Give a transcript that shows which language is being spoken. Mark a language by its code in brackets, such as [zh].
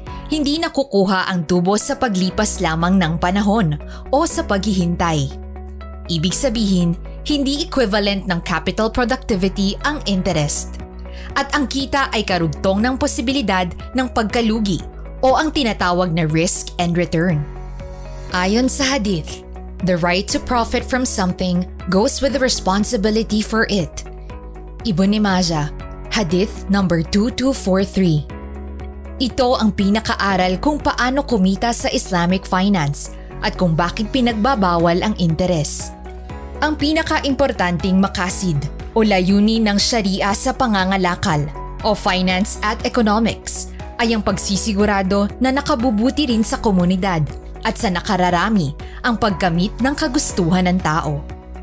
[tl] Hindi nakukuha ang tubo sa paglipas lamang ng panahon o sa paghihintay. Ibig sabihin, hindi equivalent ng capital productivity ang interest. At ang kita ay karugtong ng posibilidad ng pagkalugi o ang tinatawag na [en] risk and return. [tl] Ayon sa [en] hadith, the right to profit from something goes with the responsibility for it. Ibn Majah, hadith number 2243. [tl] Ito ang pinakaaral kung paano kumita sa Islamic finance at kung bakit pinagbabawal ang interes. Ang pinaka-importanting makasid o layunin ng Sharia sa pangangalakal o finance at economics ay ang pagsisigurado na nakabubuti rin sa komunidad at sa nakararami ang pagkamit ng kagustuhan ng tao.